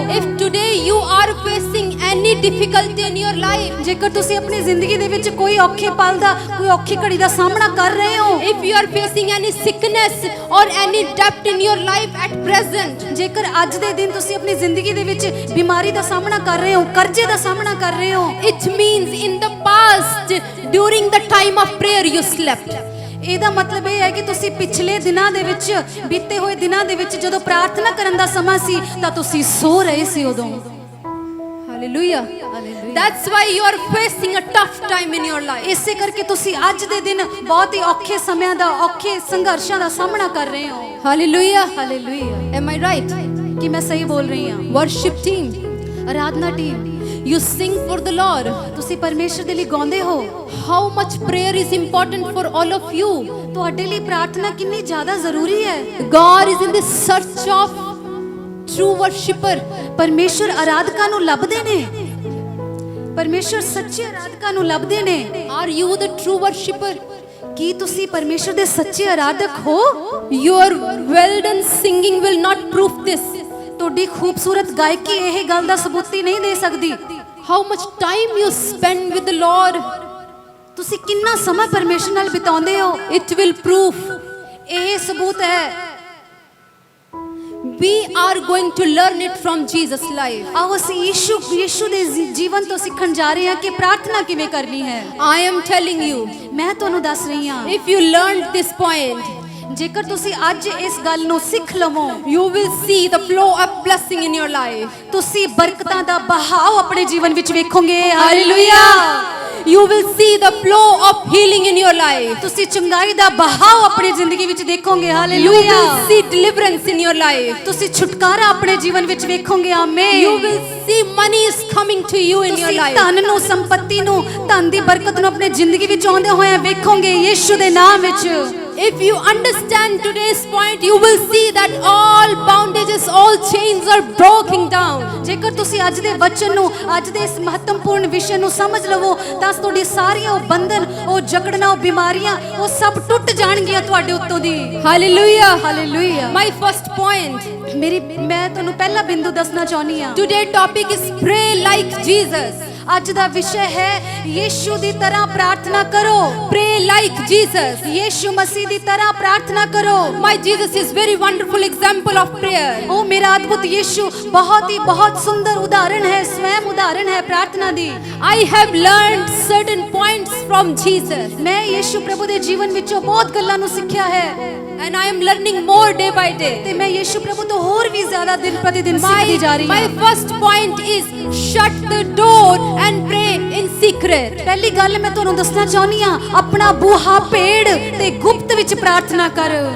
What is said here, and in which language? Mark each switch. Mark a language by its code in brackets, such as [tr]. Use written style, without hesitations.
[en] If today you are facing any difficulty in your life, [pa] ਜੇਕਰ ਤੁਸੀਂ ਆਪਣੀ ਜ਼ਿੰਦਗੀ ਦੇ ਵਿੱਚ ਕੋਈ ਔਖੇ ਪਲ ਦਾ ਕੋਈ ਔਖੀ ਘੜੀ ਦਾ ਸਾਹਮਣਾ ਕਰ ਰਹੇ ਹੋ, [en] if you are facing any sickness or any debt in your life at present, [pa] ਜੇਕਰ ਅੱਜ ਦੇ ਦਿਨ ਤੁਸੀਂ ਆਪਣੀ ਜ਼ਿੰਦਗੀ ਦੇ ਵਿੱਚ ਬਿਮਾਰੀ ਦਾ ਸਾਹਮਣਾ ਕਰ ਰਹੇ ਹੋ, ਕਰਜ਼ੇ ਦਾ ਸਾਹਮਣਾ ਕਰ ਰਹੇ ਹੋ, [en] it means in the past during the time of prayer you slept. [pa] ਇਹਦਾ ਮਤਲਬ ਇਹ ਹੈ ਕਿ ਤੁਸੀਂ ਪਿਛਲੇ ਦਿਨਾਂ ਦੇ ਵਿੱਚ ਬੀਤੇ ਹੋਏ ਦਿਨਾਂ ਦੇ ਵਿੱਚ ਜਦੋਂ ਪ੍ਰਾਰਥਨਾ ਕਰਨ ਦਾ ਸਮਾਂ ਸੀ ਤਾਂ ਤੁਸੀਂ ਸੋ ਰਹੇ ਸੀ ਉਦੋਂ। [en] Hallelujah. That's why you are facing a tough time in your life. [pa] ਇਸੇ ਕਰਕੇ ਤੁਸੀਂ ਅੱਜ ਦੇ ਦਿਨ ਬਹੁਤ ਹੀ ਔਖੇ ਸਮਿਆਂ ਦਾ ਔਖੇ ਸੰਘਰਸ਼ਾਂ ਦਾ ਸਾਹਮਣਾ ਕਰ ਰਹੇ ਹੋ। [en] Hallelujah. [pa] Hallelujah. [en] Am I right? [pa] ਕੀ ਮੈਂ ਸਹੀ ਬੋਲ ਰਹੀ ਹਾਂ? [en] Worship team, [pa] Aradhana team [en] you sing for the Lord. [pa] ਤੁਸੀਂ ਪਰਮੇਸ਼ਰ ਦੇ ਲਈ ਗਾਉਂਦੇ ਹੋ। [en] How much prayer is important for all of you? [pa] ਤੁਹਾਡੇ ਲਈ ਪ੍ਰਾਰਥਨਾ ਕਿੰਨੀ ਜ਼ਿਆਦਾ ਜ਼ਰੂਰੀ ਹੈ। [en] God is in the search of true worshipper. [pa] ਪਰਮੇਸ਼ਰ ਆਰਾਧਕਾਂ ਨੂੰ ਲੱਭਦੇ ਨੇ। ਪਰਮੇਸ਼ਰ ਸੱਚੇ ਆਰਾਧਕਾਂ ਨੂੰ ਲੱਭਦੇ ਨੇ। [en] Are you the true worshipper? [pa] ਕੀ ਤੁਸੀਂ ਪਰਮੇਸ਼ਰ ਦੇ ਸੱਚੇ ਆਰਾਧਕ ਹੋ? [en] Your well done singing will not prove this. [pa] ਤੁਹਾਡੀ ਖੂਬਸੂਰਤ ਗਾਇਕੀ ਇਹ ਗੱਲ ਦਾ ਸਬੂਤ ਹੀ ਨਹੀਂ ਦੇ ਸਕਦੀ। [en] How much time you spend with the Lord, [pa] ਤੁਸੀਂ ਕਿੰਨਾ ਸਮਾਂ ਪਰਮੇਸ਼ਰ ਨਾਲ ਬਿਤਾਉਂਦੇ ਹੋ, [en] it will prove. [pa] ਇਹ ਸਬੂਤ ਹੈ। [en] We are going to learn it from Jesus' life. [pa] ਆਓ ਅਸੀਂ ਯੀਸ਼ੂ ਦੇ ਜੀਵਨ ਤੋਂ ਸਿੱਖਣ ਜਾ ਰਹੇ ਹਾਂ ਕਿ ਪ੍ਰਾਰਥਨਾ ਕਿਵੇਂ ਕਰਨੀ ਹੈ। [en] I am telling you, [pa] ਮੈਂ ਤੁਹਾਨੂੰ ਦੱਸ ਰਹੀ ਹਾਂ, [en] if you learned this point, [pa] ਜੇਕਰ ਤੁਸੀਂ ਅੱਜ ਇਸ ਗੱਲ ਨੂੰ ਸਿੱਖ ਲਵੋ, [en] you will see the flow of blessing in your life. [pa] ਤੁਸੀਂ ਬਰਕਤਾਂ ਦਾ ਬਹਾਵ ਆਪਣੇ ਜੀਵਨ ਵਿੱਚ ਵੇਖੋਗੇ। [en] Hallelujah. You will see the flow of healing in your life. [pa] ਤੁਸੀਂ ਚੰਗਾਈ ਦਾ ਬਹਾਵ ਆਪਣੀ ਜ਼ਿੰਦਗੀ ਵਿੱਚ ਦੇਖੋਗੇ। [en] You [pa] hallelujah. [en] will see deliverance in your life. [pa] ਤੁਸੀਂ ਛੁਟਕਾਰਾ ਆਪਣੇ ਜੀਵਨ ਵਿੱਚ ਵੇਖੋਗੇ। Amen. [en] You will see money is coming to you in your [pa] ਤੁਸੀਂ [en] life. [pa] ਧਨ ਨੂੰ, ਸੰਪਤੀ ਨੂੰ, ਧਨ ਦੀ ਬਰਕਤ ਨੂੰ ਆਪਣੇ ਜ਼ਿੰਦਗੀ ਵਿੱਚ ਆਉਂਦੇ ਹੋਏ ਵੇਖੋਗੇ ਯੀਸ਼ੂ ਦੇ ਨਾਮ ਵਿੱਚ। [en] If you understand today's point, you will see that all bondages, all chains are broken down. [pa] ਜੇਕਰ ਤੁਸੀਂ ਅੱਜ ਦੇ ਵਚਨ ਨੂੰ, ਅੱਜ ਦੇ ਇਸ ਮਹੱਤਵਪੂਰਨ ਵਿਸ਼ੇ ਨੂੰ ਸਮਝ ਲਵੋ ਤਾਂ ਤੁਹਾਡੀ ਸਾਰੀਆਂ ਉਹ ਬੰਧਨ, ਉਹ ਜਕੜਨਾ, ਉਹ ਬਿਮਾਰੀਆਂ, ਉਹ ਸਭ ਟੁੱਟ ਜਾਣਗੀਆਂ ਤੁਹਾਡੇ ਉੱਤੋਂ ਦੀ। [en] Hallelujah. [pa] Hallelujah. [en] My first point. [pa] ਮੈਂ ਤੁਹਾਨੂੰ ਪਹਿਲਾ ਬਿੰਦੂ ਦੱਸਣਾ ਚਾਹੁੰਦੀ ਹਾਂ। [en] Today topic is pray like Jesus. [pa] ਅੱਜ ਦਾ ਵਿਸ਼ਾ ਹੈ ਯੀਸ਼ੂ ਦੀ ਤਰ੍ਹਾਂ ਪ੍ਰਾਰਥਨਾ ਕਰੋ। [en] Pray like Jesus. [pa] ਯੀਸ਼ੂ ਮਸੀਹ ਦੀ ਤਰ੍ਹਾਂ ਪ੍ਰਾਰਥਨਾ ਕਰੋ। [en] My Jesus is very wonderful example of prayer. [pa] ਉਹ ਮੇਰਾ ਅਦਭੁਤ ਯੀਸ਼ੂ ਬਹੁਤ ਸੁੰਦਰ ਉਦਾਹਰਣ ਹੈ, ਸਵੈਮ ਉਦਾਹਰਣ ਹੈ ਪ੍ਰਾਰਥਨਾ ਦੀ। [en] I have learned certain points from Jesus. [pa] ਮੈਂ ਯੀਸ਼ੂ ਪ੍ਰਭੂ ਦੇ ਜੀਵਨ ਵਿੱਚੋਂ ਬਹੁਤ ਗੱਲਾਂ ਨੂੰ ਸਿੱਖਿਆ ਹੈ [en] And I am learning more day by day. [pa] ਤੇ ਮੈਂ ਯੀਸ਼ੂ ਪ੍ਰਭੂ ਤੋਂ ਹੋਰ ਵੀ ਜ਼ਿਆਦਾ ਦਿਨ ਪ੍ਰਤੀ ਦਿਨ ਸਿੱਖਦੀ ਜਾ ਰਹੀ [en] My [pa] ਹਾਂ। [en] first point is shut the door and pray in secret. [pa] ਪਹਿਲੀ ਗੱਲ ਮੈਂ ਤੁਹਾਨੂੰ ਦੱਸਣਾ ਚਾਹੁੰਦੀ ਹਾਂ, ਆਪਣਾ ਬੂਹਾ ਭੇੜ ਤੇ ਗੁਪਤ ਵਿੱਚ ਪ੍ਰਾਰਥਨਾ ਕਰ।